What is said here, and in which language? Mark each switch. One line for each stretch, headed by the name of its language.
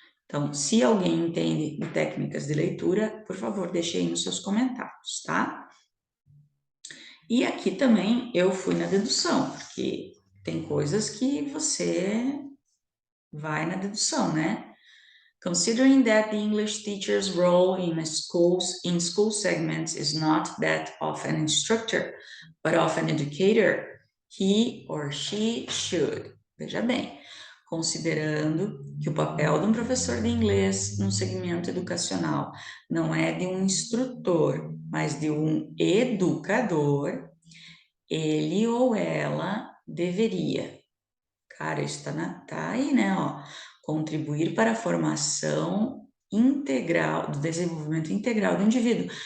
Portuguese: Então, se alguém entende de técnicas de leitura, por favor, deixe aí nos seus comentários, tá? E aqui também eu fui na dedução, porque tem coisas que você vai na dedução, né?
English: Considering that the English teacher's role in school segments is not that of an instructor, but of an educator, he or she should.
Portuguese: Veja bem, considerando que o papel de um professor de inglês no segmento educacional não é de um instrutor, mas de um educador, ele ou ela deveria. Cara, isso tá aí, né? Ó, contribuir para a formação integral, do desenvolvimento integral do indivíduo.